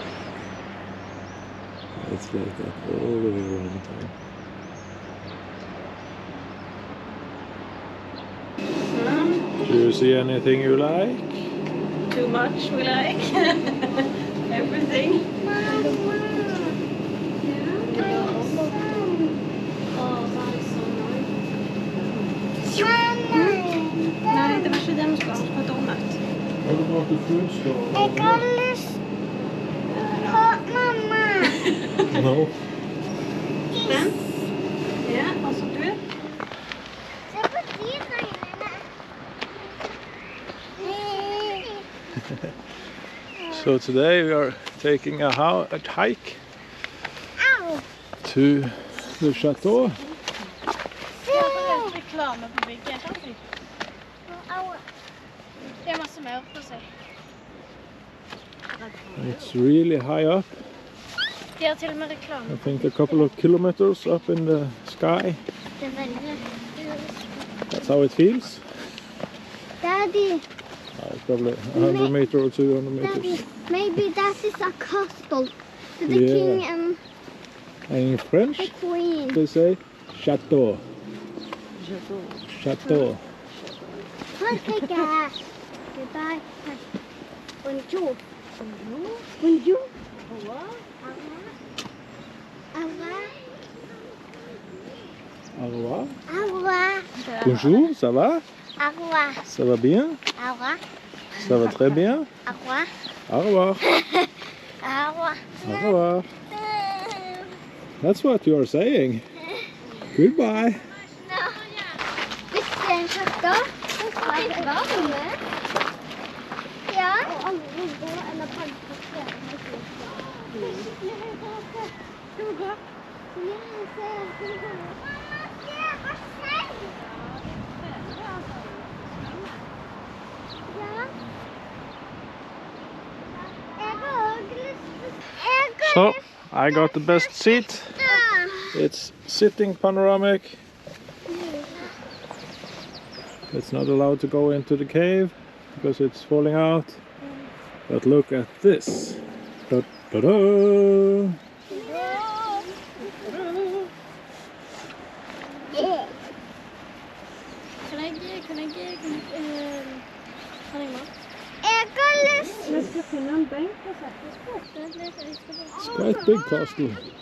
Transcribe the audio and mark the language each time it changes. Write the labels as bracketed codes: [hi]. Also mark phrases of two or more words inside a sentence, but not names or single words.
[en] It's like that all the way around town. Do you see anything you like? Too much we like. Everything. [no] Nei, det var ikke det vi skulle ha på donut. [en] What about the food store? [no] Jeg har lyst på mamma. [en] No. [no] Den? Ja, altså du. Se på de regnene. [en] So today we are taking a hike Au. to the chateau. [no] Reklame på bygget. Au. Det er masse maur på seg. [en] It's really high up. [no] De har til og med reklame. [en] I think a couple of kilometers up in the sky. [no] Det er veldig... [en] That's how it feels. Daddy, It's probably 100 meters or 200 Daddy, meters. maybe that is a castle to the Yeah. king and And in French, the queen. they say chateau. Chateau. I'll take a... Goodbye. [fr] Bonjour. Bonjour. Au revoir. Au revoir. Au revoir. Bonjour, ça va? Au revoir. Ça va bien? Au revoir. Ça va très bien? Au revoir. Au revoir. Au revoir. Au revoir. [en] That's what you are saying. Goodbye. [no] Hvis det er en chateau, så skal jeg være med. Ja. Og alle vinduer eller panser. Skal vi gå? Ja, se. Mamma, se basseng! Ja. Jeg har også lyst til... [en] So, I got the best seat. It's sitting panoramic. It's not allowed to go into the cave because it's falling out. But look at this. Da, da, da. [no] Vi skal finne en benk og sette oss på. [en] It's quite big castle.